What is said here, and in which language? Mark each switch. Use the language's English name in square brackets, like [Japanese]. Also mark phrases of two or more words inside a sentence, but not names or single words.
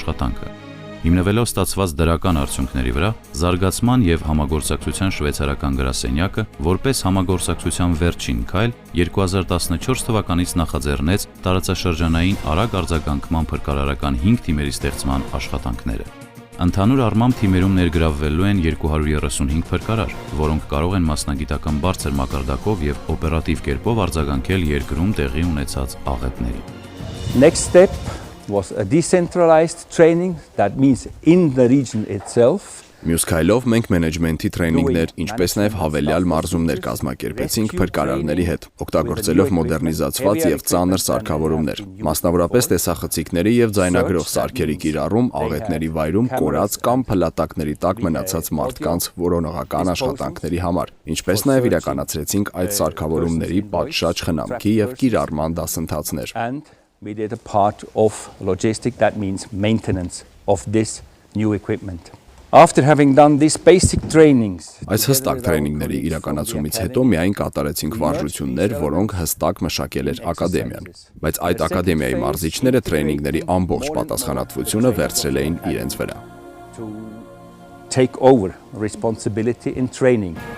[Armenian] իրականացնել աշխատանքը։ Հիմնվելով ստացված դրական արդյունքների վրա, զարգացման եւ համագործակցության շվեյցարական գրասենյակը, որպես համագործակցության վերջին քայլ, 2014 թվականից նախաձեռնեց տարածաշրջանային արագ արձագանքման փրկարարական 5 թիմերի ստեղծման աշխատանքները։ Ընդհանուր առմամբ թիմերում ներգրավվելու են 235 փրկարար, որոնք կարող են մասնագիտական բարձր մակարդակով եւ օպերատիվ կերպով արձագանքել երկրում տեղի ունեցած աղետների։ [English] Next step was a decentralized training, that means in the region itself. [Armenian] Մյուս քայլով մենք մենեջմենթի տրեյնինգներ, ինչպես նաև հավելյալ մարզումներ կազմակերպեցինք փրկարարների հետ, օգտագործելով մոդեռնիզացված եւ ծանր սարքավորումներ, մասնավորապես տեսախցիկների եւ ձայնագրող սարքերի կիրառում աղետների վայրում կորած կամ փլատակների տակ մնացած մարդկանց որոնողական աշխատանքների համար, ինչպես նաև իրականացրեցինք այդ սարքավորումների պատշաճ խնամքի եւ կիրառման դասընթացներ։ [English] We did a part of logistic, that means maintenance of this new equipment. After having done these basic trainings, [Armenian] Այս հստակ տրեյնինգների իրականացումից հետո միայն կատարեցինք վարժություններ, որոնք հստակ մշակել էր ակադեմիան, բայց այդ ակադեմիայի մարզիչները տրեյնինգների ամբողջ պատասխանատվությունը վերցրել էին իրենց վրա։ [English] to take over responsibility in training.